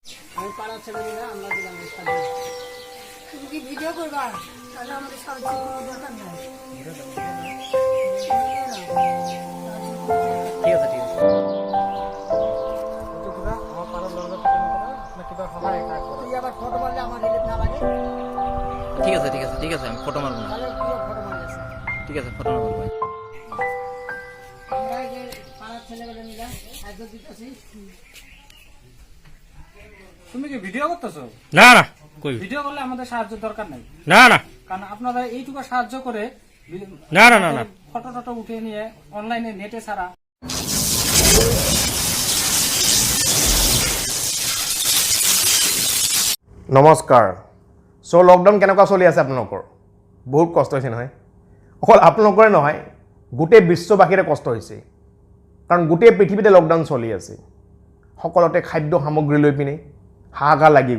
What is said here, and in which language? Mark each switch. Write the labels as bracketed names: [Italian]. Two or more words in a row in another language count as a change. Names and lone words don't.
[Bangla] আমি পাড়ার ছেলেমেয়েরা আমরা দিলাম তুমি কি ভিডিও করবা তাহলে আমাদের সাহায্য করার দরকার নাই ঠিক আছে আমার পাড়ার লোকজন কিবা সহায় কাজ করে তুই আবার ফটো মারলে আমার রিলিফ না লাগে ঠিক আছে আমি ফটো মারব না তাহলে পুরো ফটো মারলেছ ঠিক আছে ফটো মারব ভাই আমরা যে পাড়ার ছেলেমেয়েরা মিলে সাহায্য দিতেছি তুমি কি ভিডিও করতেছো না না কই ভিডিও করলে আমাদের সাহায্য দরকার নাই না না কারণ আপনারা এইটুকু সাহায্য করে না না না না ফটো টটো উঠে নিয়ে অনলাইনে নেটে ছাড়া [Assamese] নমস্কাৰ চ' লকডাউন কেনেকুৱা চলি আছে আপোনালোকৰ বহুত কষ্ট হৈছে নহয় অকল আপোনালোকৰে নহয় গোটেই বিশ্ববাসীৰে কষ্ট হৈছে কাৰণ গোটেই পৃথিৱীতে লকডাউন চলি আছে সকলোতে খাদ্য সামগ্ৰী লৈ পিনে হাহাকাৰ লাগি